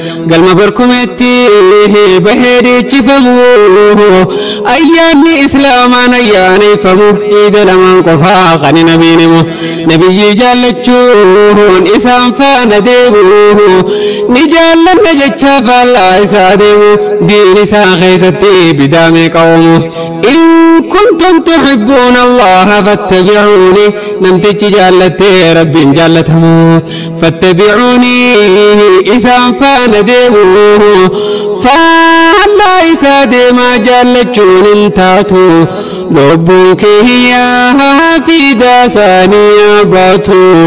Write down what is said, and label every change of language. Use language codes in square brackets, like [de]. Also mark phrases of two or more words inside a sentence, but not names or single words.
[om] Galma barkumeetti bahee deechifamu, ayyaanni Islaamaan ayyaaneffamu, Iida lamaan qofaa qani nabiin himu. Nabiyyi jaallachuun isaan faana deemu, ni jaallanna jecha faallaa isaa deemu, diin isaa keessatti bidaa meeqa oomu. [ar] إن كنتم تحبون الله فاتبعوني. [om] Namtichi jaallattee Rabbiin jaallatamu. فاتبعوني. Isaan faana deemu. Faallaa isaa deemaa jaallachuun hin taatu. Lubbuun kiyya fidaa isaanii abaatu.